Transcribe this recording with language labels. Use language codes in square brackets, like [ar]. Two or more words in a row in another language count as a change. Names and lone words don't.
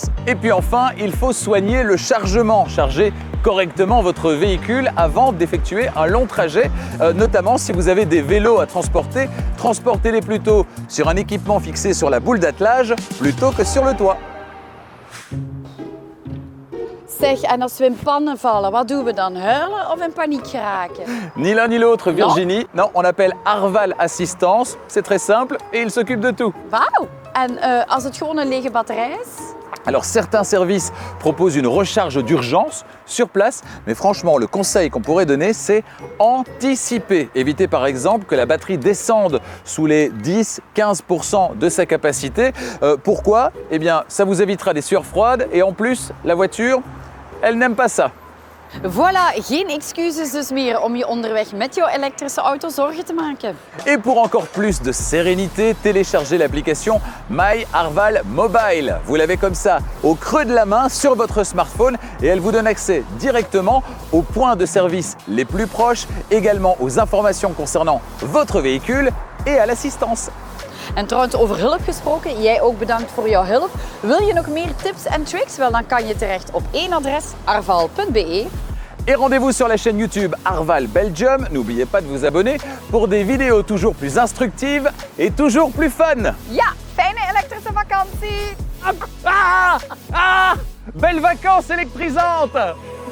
[fr] Et puis enfin, il faut soigner le chargement, charger correctement votre véhicule avant d'effectuer un long trajet, notamment si vous avez des vélos à transporter, transportez-les plutôt sur un équipement fixé sur la boule d'attelage plutôt que sur le toit. [nl] Zeg, en als we in pannen vallen, wat doen we dan? Huilen of in paniek geraken? [fr] Ni l'un ni l'autre, Virginie. Non, on appelle Arval Assistance. C'est très simple et il s'occupe de tout. [nl] Wauw! En als het gewoon een lege batterij is? [fr] Alors certains services proposent une recharge d'urgence sur place, mais franchement le conseil qu'on pourrait donner c'est anticiper. Éviter par exemple que la batterie descende sous les 10-15% de sa capacité. Pourquoi? Eh bien ça vous évitera des sueurs froides et en plus la voiture, elle n'aime pas ça. Voilà, [nl] geen excuses dus meer om je onderweg met jouw elektrische auto zorgen te maken. [fr] Et pour encore plus de sérénité, téléchargez l'application My Arval Mobile. Vous l'avez comme ça au creux de la main sur votre smartphone et elle vous donne accès directement aux points de service les plus proches, également aux informations concernant votre véhicule et à l'assistance. [nl] En trouwens, over hulp gesproken, jij ook bedankt voor jouw hulp. Wil je nog meer tips en tricks? Wel, dan kan je terecht op één adres, arval.be. [fr] Et rendez-vous sur la chaîne YouTube Arval Belgium. N'oubliez pas de vous abonner pour des vidéos toujours plus instructives et toujours plus fun. [nl] Ja, fijne elektrische vakantie! [fr] Belles vacances électrisantes!